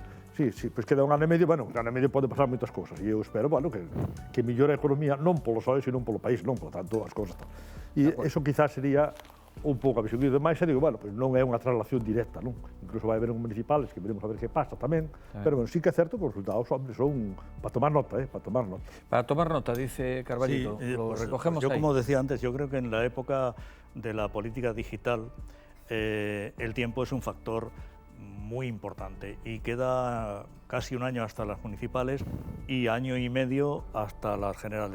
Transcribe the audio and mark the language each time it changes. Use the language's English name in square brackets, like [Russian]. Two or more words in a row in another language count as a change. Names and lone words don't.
[Galician] Sí, pois queda un ano e medio, bueno, un ano e medio pode pasar moitas cousas, e eu espero, bueno, que mellore a economía non polo PSOE, sino polo país, non, por tanto, as cousas. E eso quizás sería un pouco a visión. E demais, digo, bueno, pues non é unha traslación directa, non? Incluso vai haber un municipales que veremos a ver que pasa tamén, pero bueno, sí que é certo que os resultados, hombre, son para tomar nota, para tomar nota. [Spanish] Para tomar nota, dice Carballito, lo pues, recogemos yo, ahí. Como decía antes, yo creo que en la época de la política digital el tiempo es un factor muy importante y queda casi un año hasta las municipales y año y medio hasta las generales.